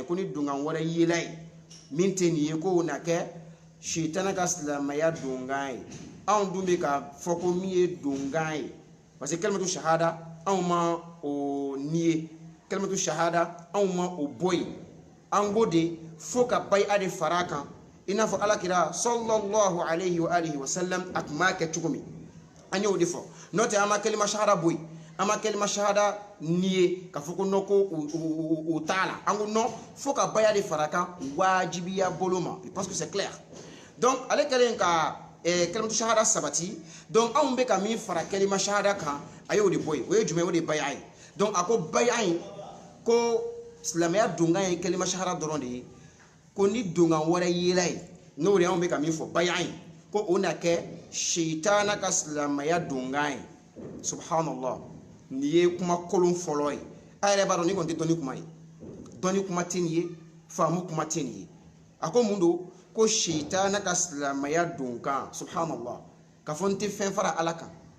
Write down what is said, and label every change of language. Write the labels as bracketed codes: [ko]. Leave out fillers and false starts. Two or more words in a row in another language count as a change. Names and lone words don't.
[bm] ko ni donkan wɛrɛ yela ye min tɛ nin ye ko na kɛ shitana ka silamɛya donkan ye anw dun bɛ ka fɔ ko min ye donkan ye [fr] parce que [ar] كلمة الشهادة [bm] anw ma o niye [ar] كلمة الشهادة [bm] anw ma o bɔ yen an ko de fo ka bai'a de fara kan i n'a fɔ alakira [ar] صلى الله عليه وعلى آله وسلم [bm] a tun b'a kɛ cogo min an y'o de fɔ n'o tɛ an ma [ar] كلمة الشهادة [bm] bɔ yen an ma [ar] كلمة الشهادة [bm] niye ka fɔ ko non ko o t'a la an ko non fo ka baya de fara kan wajibiya bolo ma [fr] je pense que c'est clair [bm] donc ale kɛlen ka [ar] كلمة الشهادة [bm] sabati donc anw bɛ ka min fara [ar] كلمة الشهادة [bm] kan a y'o de bɔ yen o ye jumɛn o de ye baya ye donc a ko baya in ko silamɛya donkan ye [ar] كلمة الشهادة [bm] dɔrɔn de ye ko ni donkan wɛrɛ yela ye n'o de anw bɛ ka min fɔ baya in ko o na kɛ shitana ka silamɛya donkan ye subhanallah nin ye kuma kolon fɔlɔ ye a yɛrɛ b'a dɔn ni kɔni tɛ dɔnni kuma ye dɔnni kuma tɛ nin ye faamu kuma tɛ nin ye a ko mun don ko shitana ka silamɛya donkan subhanallah ka fɔ n tɛ fɛn fara ala kan